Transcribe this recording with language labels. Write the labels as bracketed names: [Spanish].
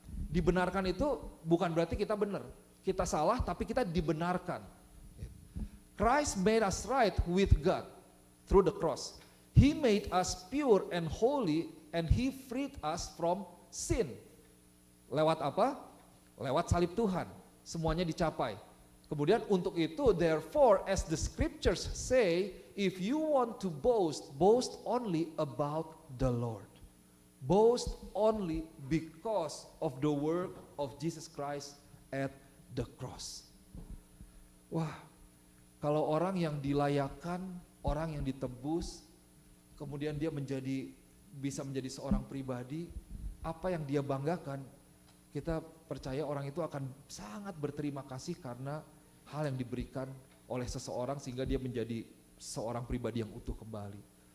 [Indonesian] Dibenarkan itu bukan berarti kita benar. Kita salah, tapi kita dibenarkan. [English] Christ made us right with God through the cross. He made us pure and holy and He freed us from sin. [Indonesian] Lewat apa? Lewat salib Tuhan. Semuanya dicapai. Kemudian untuk itu, [English] therefore as the scriptures say, if you want to boast, boast only about the Lord. Boast only because of the work of Jesus Christ at the cross. [Indonesian] Wah, kalau orang yang dilayakkan, orang yang ditebus, kemudian dia bisa menjadi seorang pribadi, apa yang dia banggakan, kita percaya orang itu akan sangat berterima kasih karena hal yang diberikan oleh seseorang sehingga dia menjadi seorang pribadi yang utuh kembali.